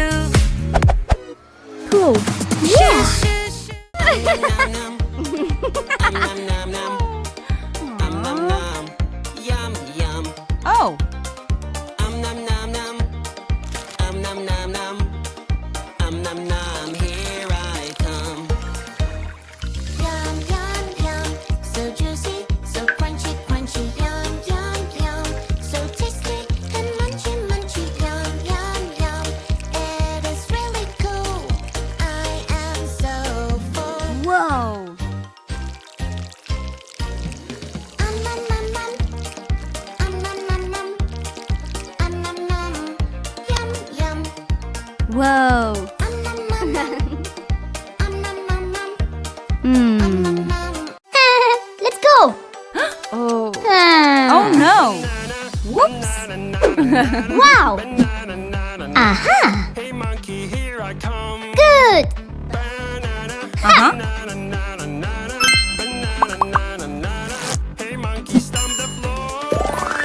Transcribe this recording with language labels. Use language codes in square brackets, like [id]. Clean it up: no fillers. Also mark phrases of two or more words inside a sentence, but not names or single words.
[en] Cool. Shoes, shoes, shoes. Nom nom. Nom nom nom. Nom nom. Yum yum. Oh. Nom nom nom. Nom nom nom. Nom nom. Here I come. Yum, yum, yum, so juicy, so crunchy, crunchy, yum, yum, yum, so tasty and munchy, munchy, yum, yum, yum. It is really cool. I am so full. Whoa! Nom, nom, nom. Nom, nom, nom. Nom, nom. Yum, yum. Whoa! Nom, nom, nom. Nom, nom, nom. Hmm. Nom. Let's go! Oh. Ah. Oh no. Whoops. Wow! Aha! Hey monkey, here I come. Good! Uh-huh. Hey monkey, stomp the floor.